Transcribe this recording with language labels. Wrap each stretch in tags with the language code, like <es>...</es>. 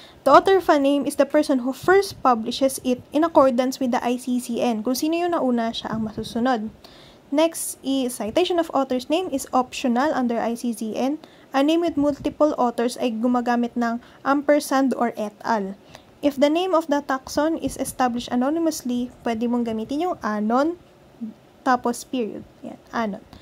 <en>The author of a name is the person who first publishes it in accordance with the ICCN.</en> <tl>Kung sino yung nauna, siya ang masusunod.</tl> <en>Next is citation of author's name is optional under ICCN. A name with multiple authors</en> <tl>ay gumagamit ng</tl> <en>ampersand or et al. If the name of the taxon is established anonymously,</en> <tl>pwede mong gamitin yung anon, tapos period.</tl> <en>Yan, anon.</en>